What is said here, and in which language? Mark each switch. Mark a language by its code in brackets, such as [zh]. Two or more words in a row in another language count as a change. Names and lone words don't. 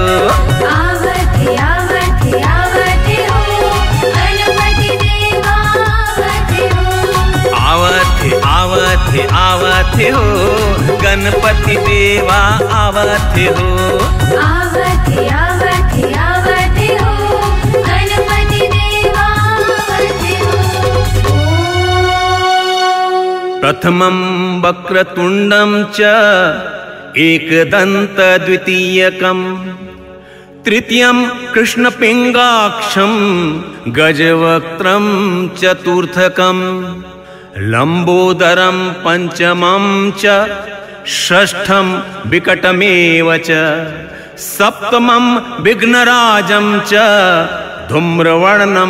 [hne] आवत आवत आवत हो गणपति देवा आवत हो। आवत आवत हो गणपति देवा आवत हो आवत आवत आवत हो गणपति देवा आवत हो। [sa] प्रथमं वक्रतुंडं च एकदंत द्वितीयकं तृतीयं कृष्णपिंगाक्षं गजवक्त्रं चतुर्थकं लंबोदरं पंचमं च षष्ठं विकटमेव च सप्तमं विघ्नराजं च धूम्रवर्णं